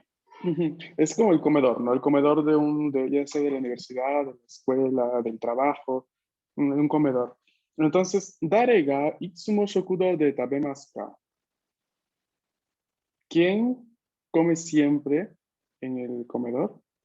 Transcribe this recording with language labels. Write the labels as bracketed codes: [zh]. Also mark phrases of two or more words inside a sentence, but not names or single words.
[es] Es como el comedor, ¿no? El comedor ya sea de la universidad, de la escuela, del trabajo, un comedor. Entonces, [ja] ¿誰がいつも食堂で食べますか? [es] ¿Quién come siempre en el comedor?